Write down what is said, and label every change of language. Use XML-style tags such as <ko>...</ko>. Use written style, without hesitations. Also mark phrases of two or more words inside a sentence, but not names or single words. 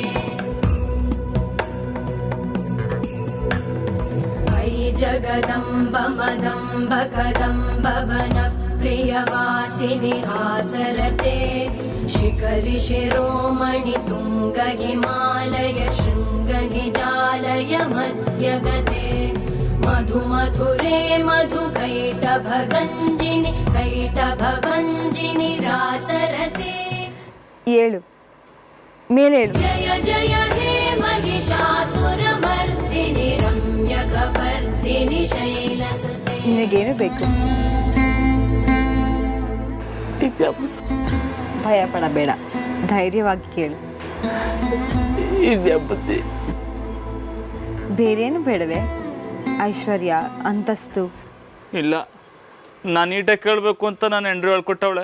<sa>जगदम्ब मदम्ब कदम्ब वन प्रियवासिनि हासरते शिखरि शिरोमणि तुङ्ग हिमालय शृङ्ग निजालय मध्यगते मधु मधुरे मधुकैटभगञ्जिनि कैटभभञ्जिनि रासरते</sa> <kn>ಏಳು ಮೇಲೇಳು.</kn> <sa>जय जय हे महिषासुरमर्दिनि रम्यकपर्दिनि शैलसुते</sa> <kn>ನಿನಗೇನು ಬೇಕು? ಭಯ ಪಡಬೇಡ, ಧೈರ್ಯವಾಗಿ ಕೇಳು. ವಿದ್ಯಾಪತಿ. ಬೇರೇನು ಬೇಡವೇ? ಐಶ್ವರ್ಯ, ಅಂತಸ್ತು? ಇಲ್ಲ, ನಾನು ನೀಟಾಗಿ ಕೇಳಬೇಕು ಅಂತ ನಾನು ಹೆಂಡ್ರಿ ಹೇಳ್ಕೊಟ್ಟವಳೆ.</kn>